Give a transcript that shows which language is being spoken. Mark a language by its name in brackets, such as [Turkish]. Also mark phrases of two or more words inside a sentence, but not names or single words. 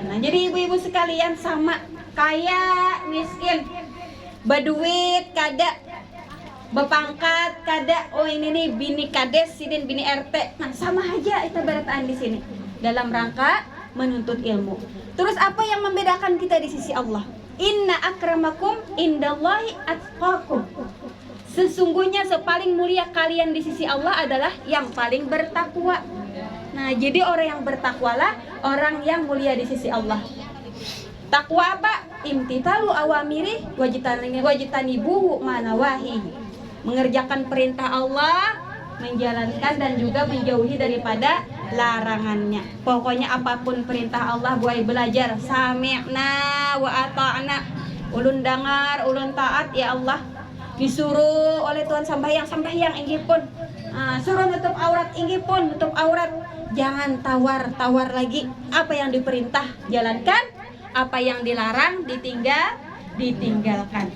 [Banjar] Nah, jadi ibu-ibu sekalian sama kaya miskin. Berduit kada, bepangkat kada. Oh ini nih bini kades, sidin bini RT. Nah, sama aja kita barataan di sini. Dalam rangka menuntut ilmu. Terus apa yang membedakan kita di sisi Allah? [Arabic] إن أكرمكم عند الله أتقاكم. [Banjar] Sesungguhnya sepaling mulia kalian di sisi Allah adalah yang paling bertakwa. Nah, jadi orang yang bertakwalah orang yang mulia di sisi Allah. Takwa apa? [Arabic] امتثال أوامره واجتناب نواهيه. [Banjar] Mengerjakan perintah Allah, menjalankan dan juga menjauhi daripada larangannya. Pokoknya apapun perintah Allah buai belajar. [Arabic] سمعنا وأطعنا. [Banjar] Ulun dengar, ulun taat ya Allah. Disuruh oleh Tuhan sambayang inggih pun. Suruh nutup aurat inggih pun nutup aurat. Jangan tawar lagi. Apa yang diperintah jalankan, apa yang dilarang ditinggalkan.